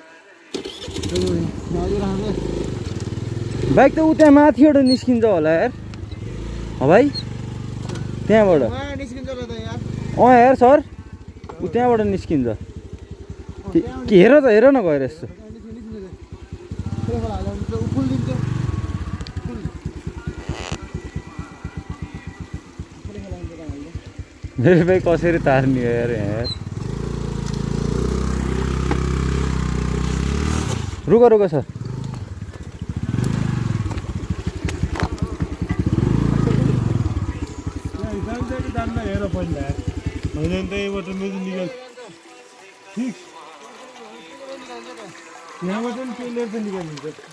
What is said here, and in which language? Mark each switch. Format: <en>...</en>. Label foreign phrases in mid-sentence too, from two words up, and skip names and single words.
<ne>बाइक त उ त्यहाँ माथिबाट निस्किन्छ होला यार भाइ त्यहाँबाट यार सर उ त्यहाँबाट निस्किन्छ के हेर त हेर न गएर यस्तो मेरो बाइक कसरी तार्ने हो यार यहाँ</ne> <hi>रुक रुक</hi> <ne>सर हेर पहिला होइन नि त यहीँबाट मेरो निकाल ठिक यहाँबाट पनि पेलेर चाहिँ निकालिन्छ</ne>